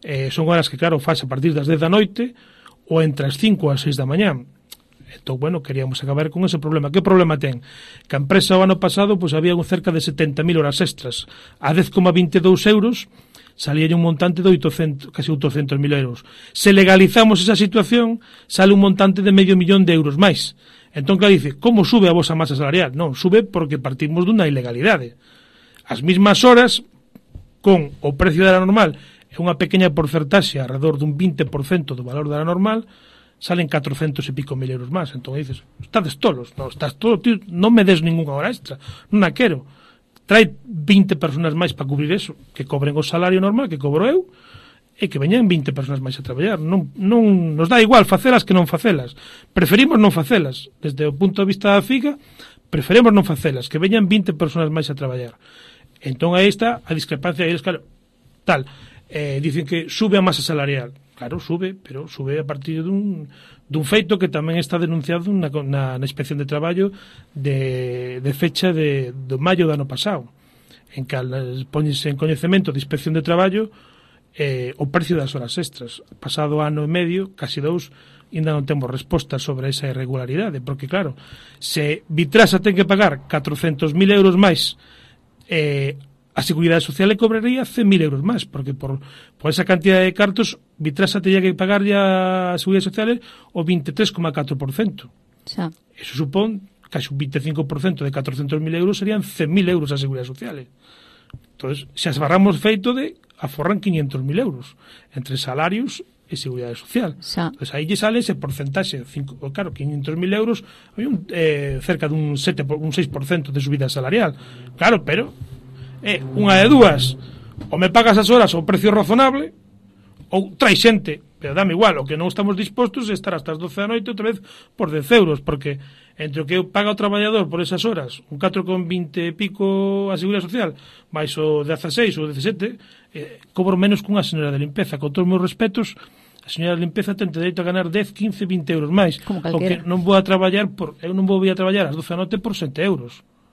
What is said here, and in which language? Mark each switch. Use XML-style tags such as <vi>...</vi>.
<gl>Son horas que, claro, faz a partir das 10 da noite ou entre as 5 ou as 6 da mañá. Entón, bueno, queríamos acabar con ese problema. Que problema ten? Que a empresa o ano pasado pues, había cerca de 70.000 horas extras. A 10,22 euros salía un montante de 800, casi 800.000 euros. Se legalizamos esa situación, sale un montante de 500.000 de euros máis. Entón, claro, dice, como sube a vosa masa salarial? Non, sube porque partimos dunha ilegalidade. As mesmas horas, con o precio da hora normal, e unha pequena porcentaxe alrededor dun 20% do valor da hora normal, salen 400 e pico mil euros máis. Entón, dices, estades tolos, non, estás todo, tío, non me des ninguna hora extra, non a quero. Trae 20 personas máis para cubrir eso, que cobren o salario normal que cobro eu, e que veñan 20 personas máis a traballar. Non nos dá igual facelas que non facelas. Preferimos non facelas. Desde o punto de vista da FIGA, preferemos non facelas, que veñan 20 personas máis a traballar. Entón, aí está a discrepancia. Aí, claro, tal. Dicen que sube a masa salarial. Claro, sube, pero sube a partir dun feito que tamén está denunciado na inspección de traballo de fecha de maio do ano pasado. en que ponense en coñecemento de Inspección de Traballo o precio das horas extras. Pasado ano e medio, casi dous, ainda non temos resposta sobre esa irregularidade, porque claro, se Vitrasa ten que pagar 400.000 euros máis, a Seguridade Social le cobraría 100.000 euros máis, porque por esa cantidad de cartos, Vitrasa teña que pagar ya a Seguridade Social o 23,4%. Xa. Eso supón casi un 25% de 400.000 euros serían 100.000 euros a Seguridade Social. Entonces, se asbarramos feito de aforran 500.000 euros entre salarios e Seguridade Social. Xa.</gl> <es>Entonces, ahí lle sale ese porcentaje, claro, 500.000 euros, hay un, cerca de un 6% de subida salarial.</es> <gl>Claro, pero... unha de dúas, ou me pagas as horas ao precio razonable, ou trai xente, pero dame igual, o que non estamos dispostos é estar hasta as 12 da noite outra vez por 10 euros, porque entre o que paga o traballador por esas horas, un 4,20 e pico a Seguridade Social, máis o 16 ou 17, cobro menos cunha señora de limpeza. Con todos os meus respetos, a señora de limpeza ten dereito a ganar 10, 15, 20 euros máis. O que non vou a traballar por, eu non vou a traballar as 12 da noite por 7 euros.</gl>